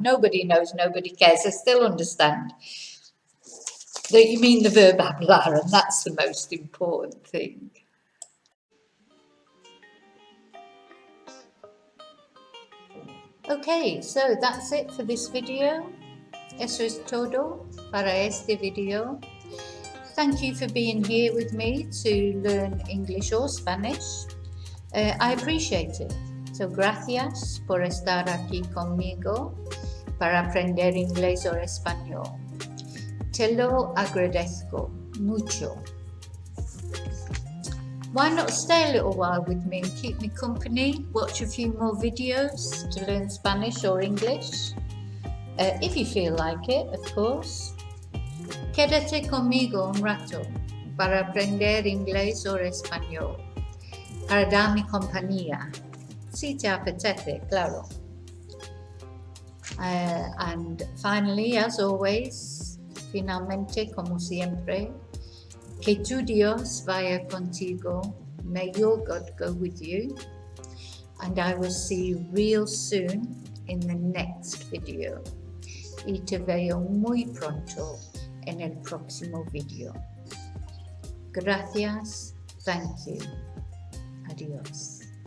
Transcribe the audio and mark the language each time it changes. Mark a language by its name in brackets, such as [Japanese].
[English] Nobody knows, nobody cares. They still understand that you mean the verb hablar, and that's the most important thing. Okay, so that's it for this video. [Spanish] Eso es todo para este video. [English] Thank you for being here with me to learn English or Spanish. I appreciate it. [Spanish] So, gracias por estar aquí conmigo para aprender inglés o español. Te lo agradezco mucho. [English] Why not stay a little while with me and keep me company? Watch a few more videos to learn Spanish or English. If you feel like it, of course. [Spanish] Quédate conmigo un rato para aprender inglés o español. Para darme compañía. Si te apetece, claro. [English] And finally, as always, [Spanish] finalmente, como siempre, que tu Dios vaya contigo. [English] May your God go with you. And I will see you real soon in the next video. [Spanish] Y te veo muy pronto en el próximo video. Gracias. [English] Thank you. [Spanish] Adiós.